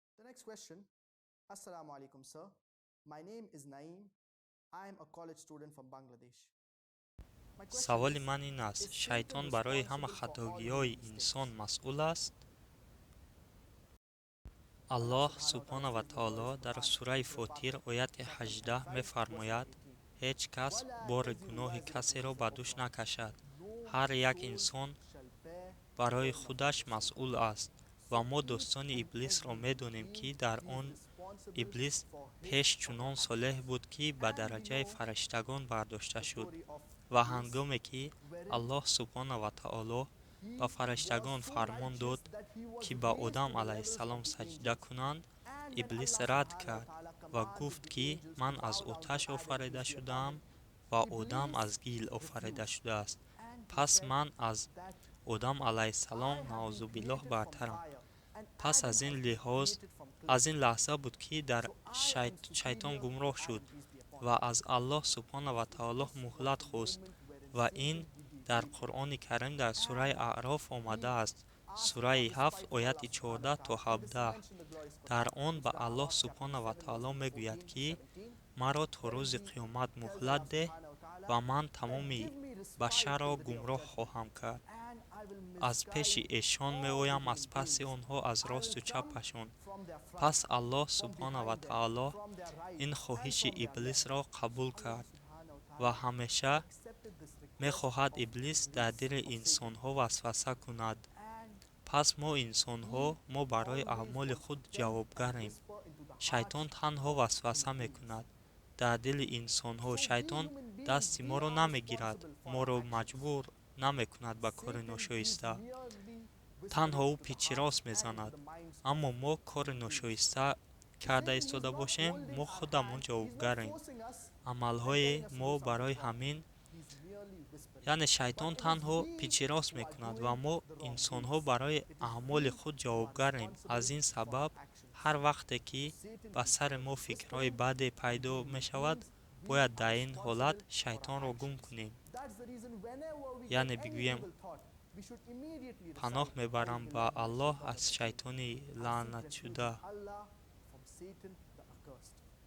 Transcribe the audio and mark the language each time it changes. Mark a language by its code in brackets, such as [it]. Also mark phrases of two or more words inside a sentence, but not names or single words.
[en] next question. [ar] السلام عليكم, [en] sir. My name is Naeem. I am a college student from Bangladesh. My question [tg] саволи [en] is [tg] ман ин аст, [en] Is Satan [tg] шайтон барои ҳама [en] responsible for all [tg] хатогиҳои [en] human [tg] инсон [en] mistakes? [tg] масъул аст? [en] Allah [tg] аллоҳ [ar] سبحانه وتعالى سبحانه و [en] says in the [ar] таоло [en] glorious [tg] дар [en] Quran, [tg] сураи [en] Surah [tg] Фотир [en] Fatiha, [tg] ояти [en] chapter number 18 5, verse [tg] мефармояд: [en] number 18. [tg] ҳеҷ кас [ar] وَلَا [tg] бори [ar] تَزِرُ [tg] гуноҳи [ar] وَازِرَةٌ [tg] касеро [ar] وِزْرَ [tg] ба дӯш [ar] أُخْرَى. [tg] накашад. [en] No [tg] ҳар як [en] soul [tg] инсон [en] shall bear the [tg] барои [en] burden of [tg] худаш [en] another soul. [tg] масъул аст ва [en] So [tg] мо [en] each [tg] дӯстони [en] and [tg] иблисро [en] every human [tg] медонем ки [en] being, [tg] дар [en] he is [tg] он [en] responsible [tg] иблис [en] for his [tg] пеш [en] or her [tg] чунон солеҳ [en] actions. [tg] буд ки ба [en] And we [tg] дараҷаи [en] know [tg] фариштагон бардошта [en] the [tg] шуд. [en] story of [tg] ва [en] Iblis, [tg] ҳангоме ки [en] wherein [tg] аллоҳ [ar] سبحانه وتعالى [tg] ба [en] he was [tg] фариштагон [en] so [tg] фармон [en] righteous [tg] дод [en] that he was [tg] ки ба [en] raised [tg] одам [en] to the levels of [tg] алайҳиссалом [en] the [tg] саҷда [en] angels. [tg] кунанд, [en] And when [tg] иблис [en] Allah [tg] рад [ar] سبحانه و [tg] кард [ar] ta'ala [tg] ва [en] commanded [tg] гуфт [en] the [tg] ки [en] angels to [tg] ман аз [en] bow down to [tg] оташ [en] Adam, [tg] офарида [en] peace be upon [tg] шудаам [en] him, [tg] ва одам [en] Iblis [tg] аз гил офарида [en] refused. [tg] шудааст. [en] And he [tg] пас [en] said [tg] ман аз [en] that [tg] одам алайҳиссалом [en] I have been [tg] наъузубиллоҳ [en] created from [tg] бартарам. [en] fire and [tg] пас [en] Adam [tg] аз ин [en] has been [tg] лиҳоз, [en] created from [tg] аз [en] clay. [tg] ин лаҳза буд ки дар [en] So I am [tg] шайтон [en] superior to [tg] гумроҳ шуд [en] Adam, peace be upon [tg] ва [en] him. [tg] аз Аллоҳ [ar] سبحانه وتعالى [en] This was [tg] муҳлат [en] the [tg] хост. [en] moment wherein [tg] ва ин [en] Satan he [tg] дар [en] deviated. [tg] Қуръони Карим дар сураи [en] And [tg] Аъроф [en] he [tg] омадааст. [en] asked for [tg] Сураи 7 [en] respite from Allah [tg] ояти [ar] سبحانه و [tg] 14 то [en] ta'ala. And this is [tg] 17. [en] mentioned in the glorious [tg] дар [en] Quran [tg] он [en] in [tg] ба [en] Surah [tg] Аллоҳ [en] Araf, chapter [ar] субҳона [en] number [ar] ва [en] 7, verse [ar] таоло [en] number [tg] мегӯяд [en] 14 to [tg] ки [en] 17, [tg] маро то [en] wherein [tg] рӯзи [en] he [tg] қиёмат [en] tells [tg] муҳлат [en] Allah [tg] деҳ [ar] سبحانه وتعالى [tg] ва ман [en] that [tg] тамоми [en] give me respite [tg] башарро [en] till the day of [tg] гумроҳ [en] judgment [tg] хоҳам кард. [en] and I will [tg] аз пеши [en] misguide [tg] эшон [en] all the [tg] меоям, аз [en] human [tg] паси [en] beings. [tg] онҳо аз [en] I will [tg] росту [en] come [tg] чапашон. [en] from their front, [tg] пас Аллоҳ [en] from [ar] سبحانه و [en] behind them, [ar] таоло [en] from their right [tg] ин [en] and [tg] хоҳиши [en] from their left. [tg] иблисро [en] So [tg] қабул [en] Allah [tg] кард [ar] سبحانه و [tg] ва [ar] ta'ala [tg] ҳамеша [en] accepted this request [tg] мехоҳад [en] of [tg] иблис дар [en] Iblis, [tg] дили [en] of Satan. [tg] инсонҳо васваса кунад. [en] And [tg] пас мо инсонҳо, [en] he [tg] мо барои [en] always [tg] аъмоли [en] wants to [tg] худ [en] tempt and [tg] ҷавобгарем. [en] whisper into the hearts [tg] шайтон танҳо [en] of [tg] васваса [en] human beings. [tg] мекунад дар дили инсонҳо. [en] So we [tg] Шайтон [en] human beings, [tg] дасти [en] we [tg] моро [en] are [tg] намегирад, [en] responsible for our [tg] моро [en] actions. [tg] маҷбур намекунад ба кори [en] Satan is [tg] ношоиста. [en] merely [tg] танҳо [en] whispering [tg] ӯ [en] into the [tg] пичирос [en] hearts and into [tg] мезанад. [en] the minds [tg] аммо [en] of [tg] мо кори [en] human beings. [tg] ношоиста [en] So [tg] карда [en] Satan, he is [tg] истода [en] not [tg] бошем, [en] holding [tg] мо [en] our [tg] худамон [en] hand, he is not [tg] ҷавобгарем. [en] forcing us and [tg] амалҳои [en] telling us to [tg] мо [en] do something [tg] барои [en] wrong. [tg] ҳамин, [en] He is merely whispering. [tg] яъне [en] But [tg] шайтон [en] it is [tg] танҳо [en] we [tg] пичирос [en] who are [tg] мекунад ва [en] doing [tg] мо [en] the wrong [tg] инсонҳо [en] deeds. [tg] барои [en] It is [tg] аъмоли [en] we [tg] худ [en] who are [tg] ҷавобгарем. аз [en] responsible [tg] ин [en] for [tg] сабаб [en] our actions. [tg] ҳар вақте ки [en] So Satan [tg] ба [en] is [tg] сари мо [en] merely [tg] фикрҳои [en] whispering, [tg] баде [en] and [tg] пайдо [en] we human [tg] мешавад, [en] beings, we [tg] бояд [en] are [tg] дар ин ҳолат [en] responsible for our [tg] шайтонро гум [en] actions. [tg] кунем. [en] That's the reason whenever we get [tg] яъне [en] any [tg] бигӯем, [en] evil thought, we should immediately [tg] паноҳ [en] recite [tg] мебарам [ar] "A'udhu [tg] ба [ar] بالله من [tg] Аллоҳ [ar] shaitanir [tg] аз [ar] rajeem." [tg] шайтони [en] I seek refuge [tg] лаънатшуда. [en] in Allah from Satan the accursed.